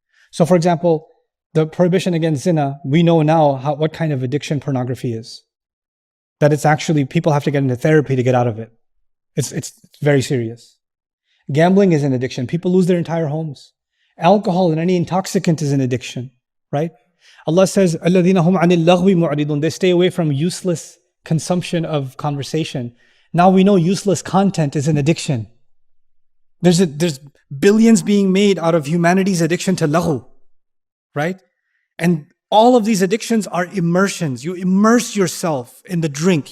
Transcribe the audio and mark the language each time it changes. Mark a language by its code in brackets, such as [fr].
[en] So for example, the prohibition against zina, we know now what kind of addiction pornography is. That it's actually, people have to get into therapy to get out of it. It's very serious. Gambling is an addiction. People lose their entire homes. Alcohol and any intoxicant is an addiction, right? Allah says, [ar] الَّذِينَ هُمْ عَنِ اللَّغْوِ مُعْرِضُونَ. [en] They stay away from useless consumption of conversation. Now we know useless content is an addiction. There's billions being made out of humanity's addiction to laghu, right? And all of these addictions are immersions. You immerse yourself in the drink.